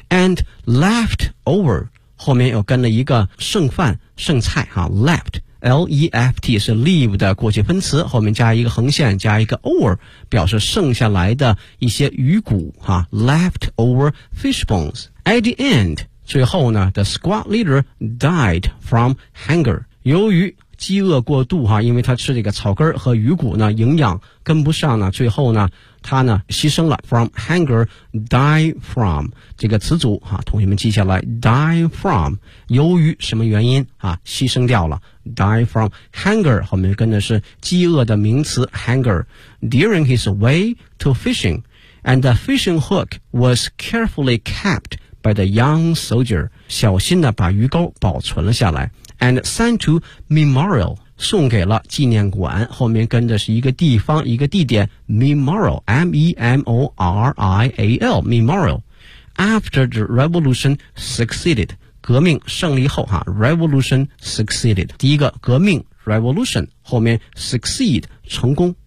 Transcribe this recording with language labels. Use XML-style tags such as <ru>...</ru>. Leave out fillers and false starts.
<en>And left over</en> <zh>后面又跟了一个剩饭剩菜left,L-E-F-T 是 leave 的过去分词，后面加一个横线加一个 over, 表示剩下来的一些鱼骨</zh> <en>leftover fish bones. At the end,</en> <zh>最后呢</zh> <en>the squad leader died from hunger.</en> <zh>由于饥饿过度因为他吃这个草根和鱼骨呢营养跟不上呢，最后呢他呢牺牲了。</zh> <en>from hunger, die from,</en> <zh>这个词组同学们记下来 die from, 由于什么原因牺牲掉了。</zh> <en>Die from hunger,</en> <zh>后面跟的是饥饿的名词 hunger.</zh> <en>During his way to fishing, and the fishing hook was carefully kept by the young soldier.</en> <zh>小心的把鱼钩保存了下来。</zh> <en>And sent to memorial,</en> <zh>送给了纪念馆。后面跟的是一个地方一个地点 memorial, M-E-M-O-R-I-A-L, memorial.</zh> <en>After the revolution succeeded,</en> <zh>革命胜利后</zh> <en>revolution succeeded,</en> <zh>第一个革命 revolution, 后面 succeed, 成功。</zh>